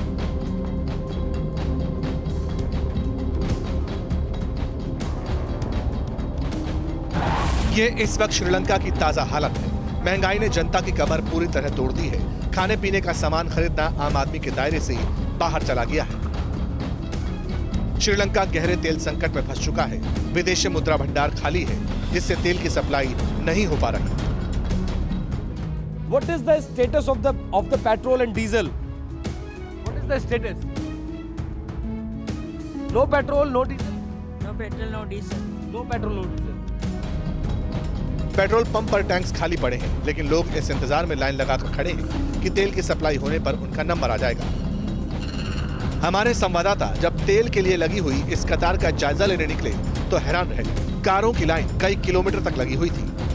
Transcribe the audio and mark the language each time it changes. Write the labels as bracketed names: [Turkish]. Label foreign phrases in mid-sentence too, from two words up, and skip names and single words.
[Hindi] ये इस वक्त श्रीलंका की ताजा हालत है। महंगाई ने जनता की कमर पूरी तरह तोड़ दी है। खाने पीने का सामान खरीदना आम आदमी के दायरे से बाहर चला गया है। श्रीलंका गहरे तेल संकट में फंस चुका है। विदेशी मुद्रा भंडार खाली है, जिससे तेल की सप्लाई नहीं हो पा रही। [English] What is the status of the petrol and diesel? What is the status? No petrol, no diesel. No petrol, no diesel. No petrol, no diesel. [Hindi] पेट्रोल पंप पर टैंक्स खाली पड़े हैं, लेकिन लोग इस इंतजार में लाइन लगाकर खड़े हैं कि तेल की सप्लाई होने पर उनका नंबर आ जाएगा। हमारे संवाददाता जब तेल के लिए लगी हुई इस कतार का जायजा लेने निकले तो हैरान रह गए। कारों की लाइन कई किलोमीटर तक लगी हुई थी।